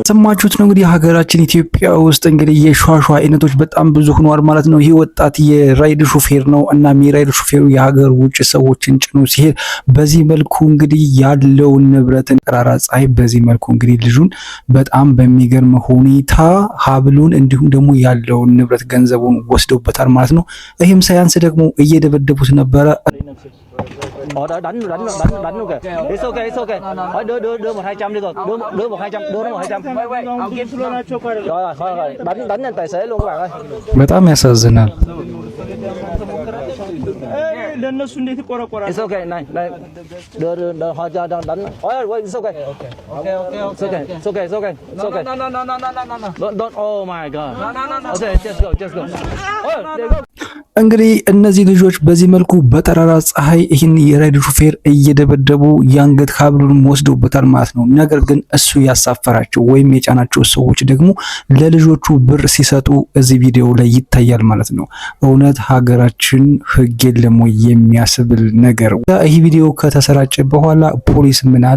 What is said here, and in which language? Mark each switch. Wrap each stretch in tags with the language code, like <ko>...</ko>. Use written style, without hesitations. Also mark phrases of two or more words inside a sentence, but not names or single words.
<am>ሰማችሁት ነው እንግዲህ ሀገራችን ኢትዮጵያ ውስጥ እንግዲህ የሿሿ አይነቶች በጣም ብዙ ሆኗል ማለት ነው። ይህ ወጣት የራይድ ሹፌር ነው እና የራይድ ሹፌሩ የሀገር ውጭ ሰዎችን ጭኖ ሲሄድ በዚህ መልኩ እንግዲህ ያለውን ንብረትን ጠራራ ፀሐይ በዚህ መልኩ እንግዲህ ልጁን በጣም በሚገርም ሁኔታ ሀብሉን እንዲሁም ደግሞ ያለውን ንብረት ገንዘቡን ወስደውበታል ማለት ነው። ይህም ሳያንስ ደግሞ እየደበደቡት ነበረ።</am> <vi>đánh luôn kìa.</vi> <en>It's okay.</en> <vi>Đưa 100 đi rồi. Đưa 100, đưa nó 100. Rồi. Đánh lên tài xế luôn các bạn ơi.</vi> <am>በጣም ያሳዝናል። ለነሱ እንዴት ቆረቆራ?</am> <en>It's okay.</en> <vi>ናይ đưa 100 đánh. Ôi,</vi> <en>it's okay. It's okay. No. Don't. Oh my god. No. Okay, just go.</en> <am>እንግዲህ እነዚህ ልጆች በዚህ መልኩ በጠራራ ፀሐይ ይህን የራይድ ሹፌር እየደበደቡ የአንገት ሀብሉን ወስደውበታል ማለት ነው። ነገር ግን እሱ ያሳፈራቸው ወይም የጫናቸው ሰዎች ደግሞ ለልጆቹ ብር ሲሰጡ እዚህ ቪዲዮ ላይ ይታያል ማለት ነው። እውነት ሀገራችን ሕግ የለም ወይ የሚያስብል ነገር። ይህ ቪዲዮ ከተሰራጨ በኋላ ፖሊስ ምን አለ?</am>